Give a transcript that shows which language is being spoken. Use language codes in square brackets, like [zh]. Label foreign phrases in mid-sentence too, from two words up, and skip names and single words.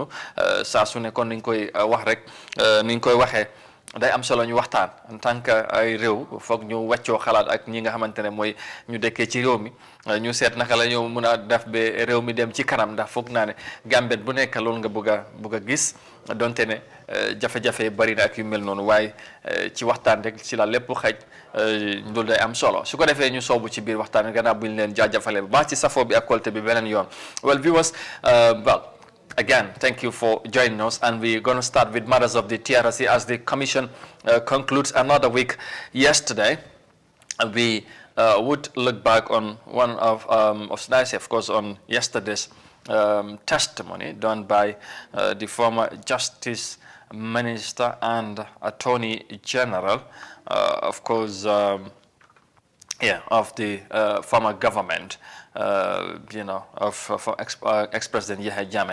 [wo] saa su ne kon niñ koy wax rek niñ koy waxee day am solo ñu waxtaan [fr] en tant que [wo] ay réew, foog ñu wàccoo xalaat ak ñi nga xamante ne mooy ñu dëkkee ci réew mi, ñu seet naka la ñu mun a def ba réew mi dem ci kanam, ndax foog naa ne Gambien bu nekk loolu nga bëgg a gis, donte ne jafe-jafe bari na ak yu mel noonu, waaye ci waxtaan rek ci la lépp xaj, loolu day am solo. su ko defee ñu soobu ci biir waxtaan gannaaw bu ñu leen jaajëfalee bu baax ci safoo bi ak kolte bi beneen yoon. [en] Well viewers, well again, thank you for joining us, and we're going to start with matters of the TRRC as the Commission concludes another week. Yesterday, we would look back on one of course, on yesterday's testimony done by the former Justice Minister and Attorney General, of course, yeah, of the former government, you know, of ex-President Yahya Jammeh.